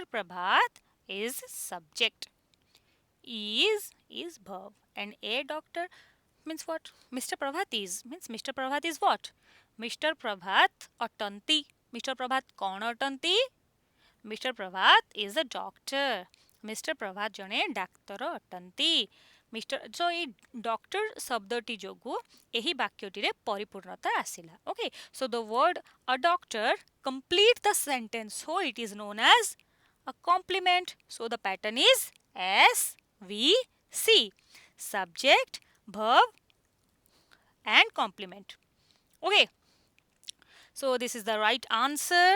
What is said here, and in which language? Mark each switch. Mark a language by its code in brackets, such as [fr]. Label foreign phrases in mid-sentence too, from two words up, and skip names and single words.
[en] Prabhat is subject. Is verb. And a doctor means what? Mr. Prabhat is means Mr. Prabhat is what? Mr. [or] ପ୍ରଭାତ ଅଟନ୍ତି। Mr. ପ୍ରଭାତ କଣ ଅଟନ୍ତି? [en] Mr. Prabhat is a doctor. Mr. [or] Prabhat ଜଣେ ଡାକ୍ତର ଅଟନ୍ତି. So ଏଇ doctor ଶବ୍ଦଟି ଯୋଗୁ ଏହି ବାକ୍ୟଟିରେ ପରିପୂର୍ଣ୍ଣତା ଆସିଲା. [en] Okay, so the word a doctor complete the sentence, so it is known as a complement. So the pattern is SVC, subject, verb and complement. Okay, so this is the right answer.